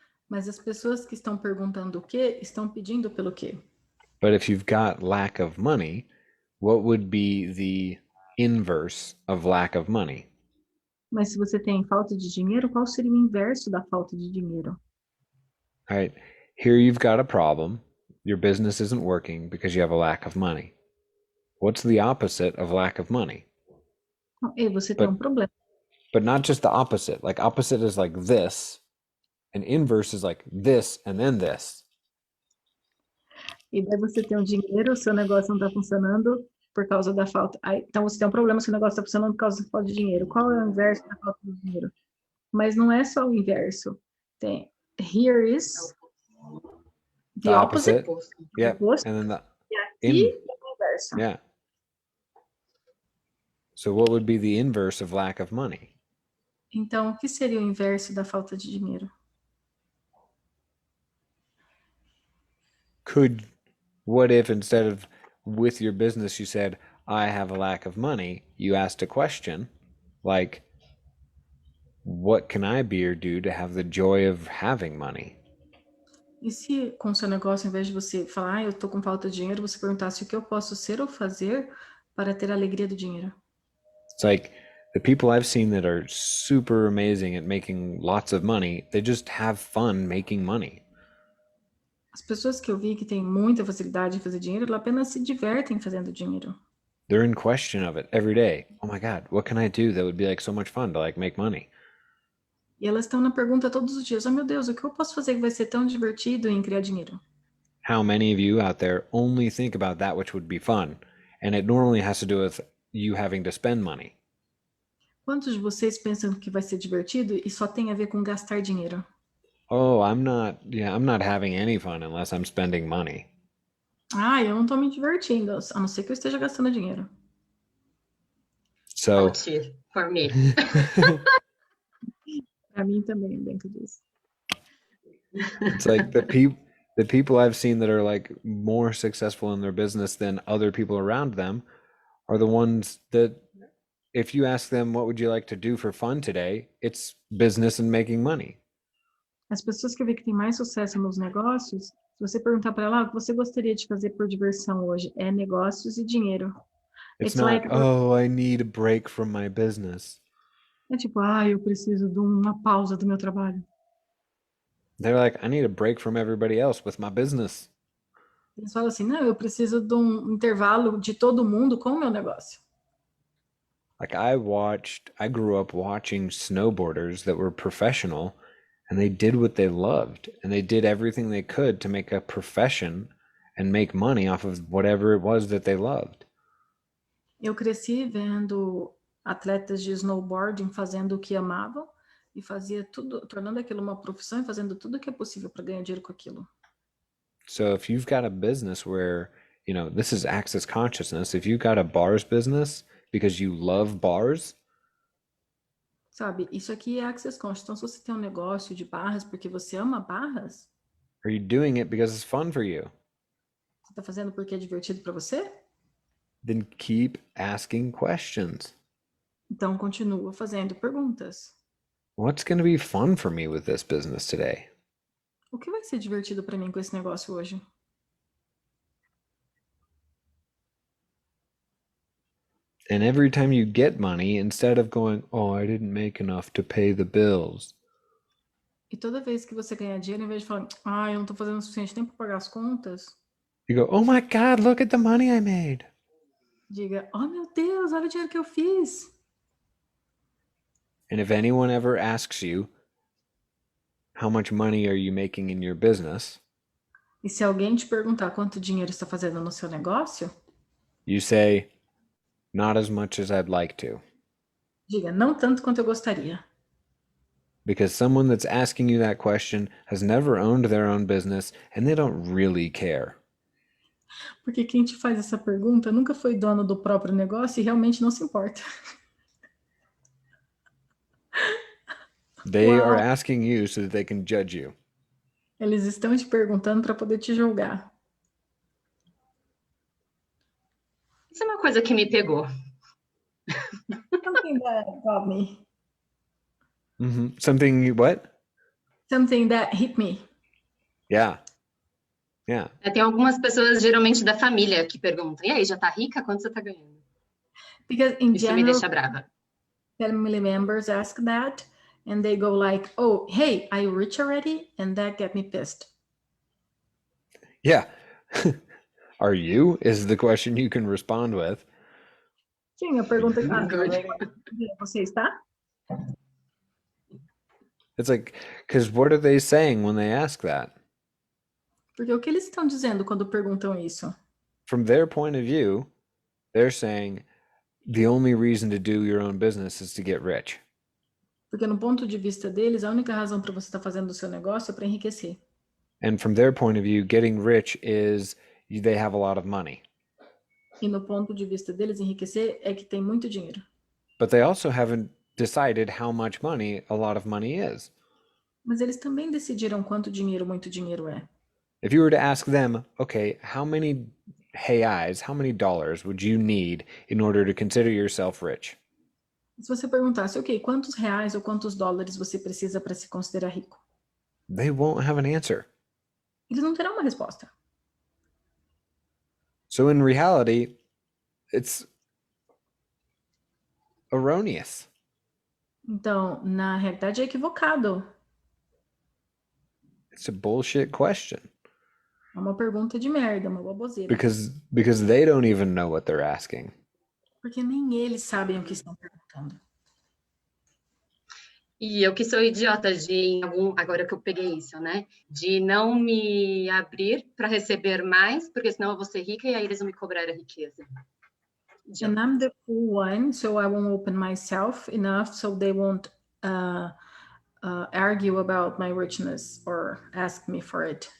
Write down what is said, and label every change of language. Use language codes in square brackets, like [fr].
[pt] Mas as pessoas que estão perguntando o quê, estão pedindo pelo quê? [en] But if you've got lack of money, what would be the inverse of lack of money? [pt] Mas se você tem falta de dinheiro, qual seria o inverso da falta de dinheiro? [en] All right. Here you've got a problem. Your business isn't working because you have a lack of money. What's the opposite of lack of money? [pt] E você tem problema. [en] But not just the opposite. Like opposite is like this, and inverse is like this and then this. [pt] E daí você tem dinheiro, o seu negócio não está funcionando por causa da falta. Então você tem problema, seu negócio está funcionando por causa da falta de dinheiro. Qual é o inverso da falta de dinheiro? Mas não é só o inverso. Tem [en] here is the opposite. Yeah. And then [pt] e o inverso. [en] Yeah. So what would be the inverse of lack of money? [pt] Então, o que seria o inverso da falta de dinheiro? [en] What if instead of with your business you said, I have a lack of money, you asked a question like, what can I be or do to have the joy of having money? [pt] E se com o seu negócio, ao invés de você falar, eu tô com falta de dinheiro, você perguntasse o que eu posso ser ou fazer para ter a alegria do dinheiro? [en] It's like the people I've seen that are super amazing at making lots of money, they just have fun making money. [pt] As pessoas que eu vi que têm muita facilidade de fazer dinheiro, elas apenas se divertem fazendo dinheiro. [en] They're in question of it every day. Oh my God, what can I do that would be like so much fun to like make money? [pt] E elas estão na pergunta todos os dias: oh meu Deus, o que eu posso fazer que vai ser tão divertido em criar dinheiro? [en] How many of you out there only think about that which would be fun? And it normally has to do with you having to spend money. [pt] Quantos de vocês pensam que vai ser divertido e só tem a ver com gastar dinheiro? [en] Oh, I'm not having any fun unless I'm spending money. [pt] Ah, eu não estou me divertindo, a não ser que eu esteja gastando dinheiro. [en] So, Ouch, for me. [pt] Para mim também, bem que diz. [en] it's like the people I've seen that are like more successful in their business than other people around them are the ones that if you ask them what would you like to do for fun today, it's business and making money. [pt] As pessoas que eu vi que têm mais sucesso nos negócios, se você perguntar para ela, o que você gostaria de fazer por diversão hoje? É negócios e dinheiro. [en] It's not, like, oh, I need a break from my business. [pt] é tipo, eu preciso de uma pausa do meu trabalho. [en] They're like, I need a break from everybody else with my business. [pt] Eles falam assim, não, eu preciso de um intervalo de todo mundo com o meu negócio. [en] Like I grew up watching snowboarders that were professional and they did what they loved and they did everything they could to make a profession and make money off of whatever it was that they loved. [pt] Eu cresci vendo atletas de snowboarding fazendo o que amavam e fazia tudo, tornando aquilo uma profissão e fazendo tudo o que é possível para ganhar dinheiro com aquilo. [en] So if you've got a business where, this is access consciousness, if you've got a bars business because you love bars, [pt] Sabe, isso aqui é access conscious. Então, se você tem um negócio de barras porque você ama barras, [en] are you doing it because it's fun for you? [pt] você está fazendo porque é divertido para você? [en] Then keep asking questions. [pt] Então, continua fazendo perguntas. [en] What's going to be fun for me with this business today? [pt] O que vai ser divertido para mim com esse negócio hoje? [en] And every time you get money, instead of going, oh, I didn't make enough to pay the bills, [pt] E toda vez que você ganhar dinheiro, em vez de falar, eu não estou fazendo o suficiente nem para pagar as contas, [en] you go, oh my God, look at the money I made. [pt] diga, oh meu Deus, olha o dinheiro que eu fiz. [en] And if anyone ever asks you, how much money are you making in your business? [pt] E se alguém te perguntar quanto dinheiro está fazendo no seu negócio, [en] You say, not as much as I'd like to. [pt] diga, não tanto quanto eu gostaria. [en] Because someone that's asking you that question has never owned their own business and they don't really care. [pt] Porque quem te faz essa pergunta nunca foi dono do próprio negócio e realmente não se importa. [en] They Wow. are asking you so that they can judge you. [pt] Eles estão te perguntando para poder te julgar. Isso é uma coisa que me pegou. [en] Something that got me. Something, what? Something that hit me. Yeah. Yeah. [pt] Tem algumas pessoas, geralmente da família, que perguntam, e aí, já tá rica? Quanto você tá ganhando? [en] Because in [pt] Isso me [en] general, [pt] deixa brava. [en] family members ask that and they go like, oh, hey, are you rich already? And that get me pissed. Yeah. Are you? Is the question you can respond with. [pt] Sim, a pergunta que [en] Good. [pt] você está? [en] It's like, because what are they saying when they ask that? [pt] Porque o que eles estão dizendo quando perguntam isso? [en] From their point of view, they're saying the only reason to do your own business is to get rich. [pt] Porque no ponto de vista deles, a única razão para você estar fazendo o seu negócio é para enriquecer. [en] And from their point of view, getting rich is they have a lot of money. [pt] E no ponto de vista deles, enriquecer é que tem muito dinheiro. [en] But they also haven't decided how much money a lot of money is. [pt] Mas eles também decidiram quanto dinheiro muito dinheiro é. [en] If you were to ask them, okay, how many reais, how many dollars would you need in order to consider yourself rich? [pt] Se você perguntasse, ok, quantos reais ou quantos dólares você precisa para se considerar rico? [en] They won't have an answer. [pt] Eles não terão uma resposta. [en] So in reality, it's erroneous. [pt] Então, na realidade, é equivocado. [en] It's a bullshit question. [pt] É uma pergunta de merda, uma baboseira. [en] Because they don't even know what they're asking. [pt] Porque nem eles sabem o que estão perguntando. E eu que sou idiota agora que eu peguei isso, né? De não me abrir para receber mais, porque senão eu vou ser rica e aí eles vão me cobrar a riqueza. [en] And [pt] Idiota. [en] I'm the cool one, so I won't open myself enough so they won't argue about my richness or ask me for it.